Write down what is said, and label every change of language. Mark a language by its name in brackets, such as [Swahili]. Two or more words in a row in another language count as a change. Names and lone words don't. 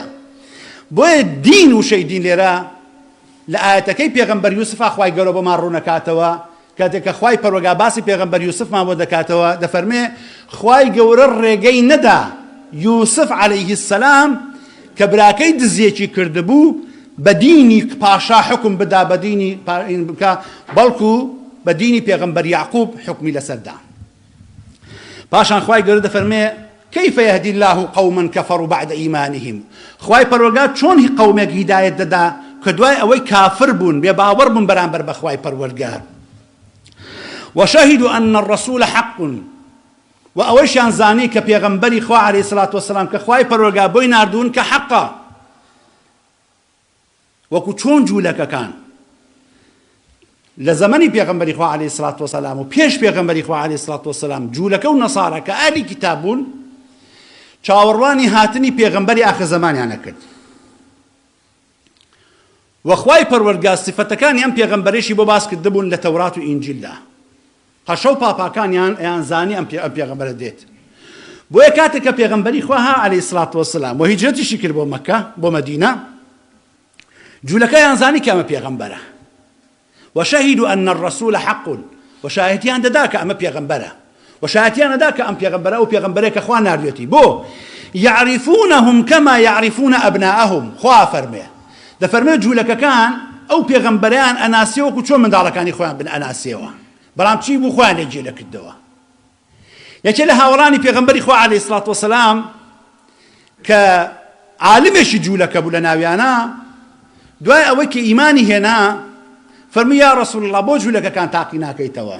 [Central Kurdish] بۆیە دین وشەی دین لێرە لە ئاەتەکەی پێغەمبەر یوسفا خوای گەورە بۆمان ڕوونەکاتەوە، کاتێککە خوای پەروەردگار باسی پێغەمبەر یوسفمان بۆ دەکاتەوە دەفەرمێ خوای گەورە ڕێگەی نەدا یوسف [Arabic] عەلەیهی السەلام [Central Kurdish] کە براکەی دزیەکی کردبوو بە دینی پاشا حکم بدا بە دینی بکە، بەڵکو بە دینی پێغەمبەر یعقوب حکمی لەسەردا. پاشان خوای گەورە دەفەرمێ [Arabic] كيف يهدي الله قوما كفروا بعد إيمانهم، [Central Kurdish] خوای پەروەردگار چۆن قەومێک هیدایەت دەدا کە دوای ئەوەی کافر بوون بێ باوەڕ بوون بەرامبەر بە خوای پەروەردگار. [Arabic] وشهدوا أن الرسول حق، [Central Kurdish] و ئەوەیشیان زانی کە پێغەمبەری خوا [Arabic] عەلەیهی سڵات وەسەلام [Central Kurdish] کە خوای پەروەردگار بۆی ناردوون کە حەقە، وەکو چۆن جوولەکەکان لە زەمەنی پێغەمبەری خوا [Arabic] عەلەیهی سڵات وەسەلام [Central Kurdish] و پێش پێغەمبەری خوا [Arabic] عەلەیهی سڵات وەسەلام [Central Kurdish] جوولەکە و نەسارە کە ئاهلی کیتاب بوون چاوەڕوانی هاتنی پێغەمبەری ئاخر زەمانیان نەکرد، وەخوای پەروەردگار سفەتەکانی ئەم پێغەمبەرێشی بۆ باس کردبوون لە تەورات و ئینجیلدا، قەشە و پاپاکانیان ئەیان زانی ئەم پێغەمبەرە دێت. بۆیە کاتێک کە پێغەمبەری خوا ها [Arabic] عەلەیهی سڵات وەسەلام [Central Kurdish] و هیجرەتیشی کرد بۆ مەکە بۆ مەدینە، جوولەکەیان زانی کە ئەمە پێغەمبەرە، [Arabic] وشهدوا أن الرسول حق، [Central Kurdish] وشاهدیان دەدا کە ئەمە پێغەمبەرە، وشاهدیان دەدا کە ئەم پێغەمبەرە ئەو پێغەمبەرێک کە خوا ناردوێتی. [Arabic] بۆ يعرفونهم كما يعرفون أبناءهم، [Central Kurdish] خوا فەرمێ دەفەرمێ جوولەکەکان ئەو پێغەمبەرەیان ئەناسیەوە وەکو چۆن منداڵەکانی خۆیان بن ئەناسیەوە، بەڵام چی بوو خۆیان لێ جێلە کردەوە. یەکێ لە هاوڵانی پێغەمبەری خوا [Arabic] عەلەیهی سڵات وەسەلام [Central Kurdish] کە عالمێکی جوولەکە بوو لە ناویانە، دوای ئەوەی کە ئیمانی هێنا فەرمووی [Arabic] یا ڕەسوول الله [Central Kurdish] بۆ جوولەکەکان تاقی ناکەیتەوە؟